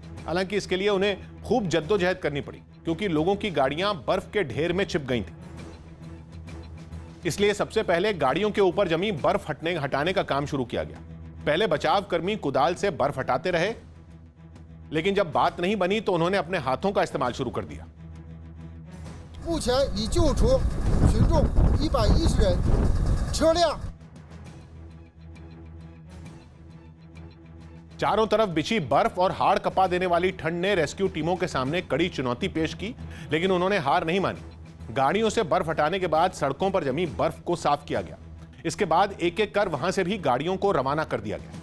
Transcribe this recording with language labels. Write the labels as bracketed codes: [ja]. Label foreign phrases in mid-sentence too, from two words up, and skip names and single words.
[hi] हालांकि इसके लिए उन्हें खूब जद्दोजहद करनी पड़ी, क्योंकि लोगों की गाड़ियां बर्फ के ढेर में छिप गई थी। इसलिए सबसे पहले गाड़ियों के ऊपर जमी बर्फ हटाने का काम शुरू किया गया। पहले बचाव कर्मी कुदाल से बर्फ हटाते रहे, लेकिन जब बात नहीं बनी तो उन्होंने अपने हाथों का इस्तेमाल शुरू कर दिया। [zh] 目前已救出群众110人，车辆 [hi] चारों तरफ बिछी बर्फ और हाड़ कपा देने वाली ठंड ने [en] rescue teams [hi] के सामने कड़ी चुनौती पेश की, लेकिन उन्होंने हार नहीं मानी। गाड़ियों से बर्फ हटाने के बाद सड़कों पर जमी बर्फ को साफ किया गया। इसके बाद एक एक कर वहां से भी गाड़ियों को रवाना कर दिया गया।